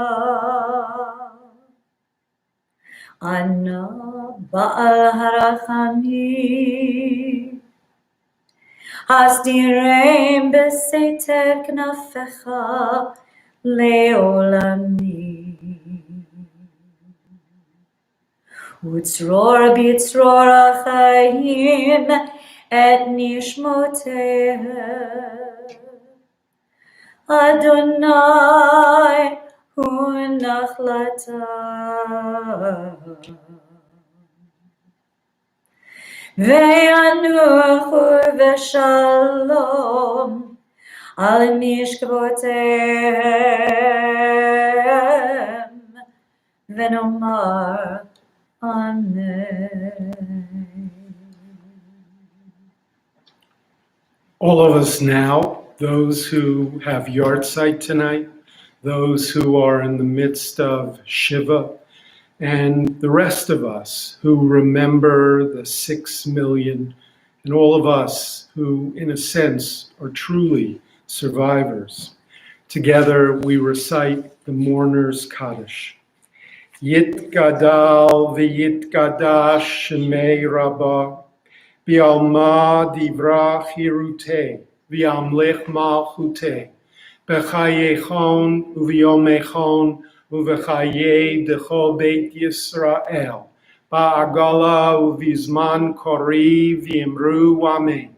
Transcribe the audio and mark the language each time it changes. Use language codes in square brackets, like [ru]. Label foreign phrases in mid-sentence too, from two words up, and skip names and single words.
[he] אנא בעל הרחמים הסתירם בסתר כנפיך לעולמים ויצרור בצרור החיים את נשמותיהם אדני הוא נחלתם וינוחו בשלום על משכבותיהם ונאמר אמן. [en] All of us now, those who have yahrzeit tonight, those who are in the midst of Shiva, and the rest of us who remember the 6 million, and all of us who, in a sense, are truly survivors. Together we recite the Mourner's Kaddish. [arc] יתגדל ויתקדש שמה רבא בעלמא די ברא כרעותה וימליך מלכותה בחייכון וביומיכון ובחיי דכל בית ישראל, בעגלא ובזמן קריב ואמרו אמן.